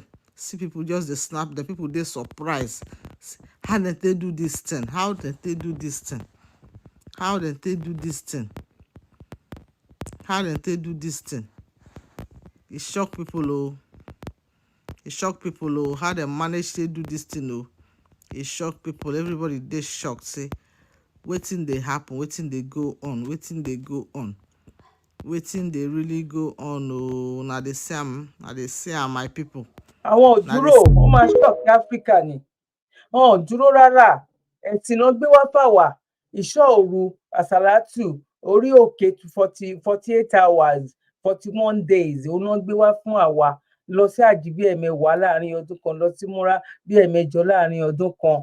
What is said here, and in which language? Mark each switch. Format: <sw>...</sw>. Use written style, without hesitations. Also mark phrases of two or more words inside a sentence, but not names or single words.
<pcm>See people just they snap. The people they surprised. How did they do this thing? It shock people oh. How they manage to do this thing oh. It shock people. Everybody they shocked. Say wetin dey happen, wetin dey go on, wetin they really go on oh. Now they say am my people.</pcm> <yo>Àwọn ò dúró, wọ́n máa shock Africa ni. Wọn ò dúró rárá. Ẹ̀sìn ló gbé wá fáwa. Ìṣọ́ òru, àsàlátù, orí òkè 48 hours, 41 days. Òun náà gbé wá fún àwa. Lọ sí àjì bí ẹ̀mẹwàá láàrin ọdún kan, lọ sí múra bí ẹ̀mẹjọ láàrin ọdún kan.</yo>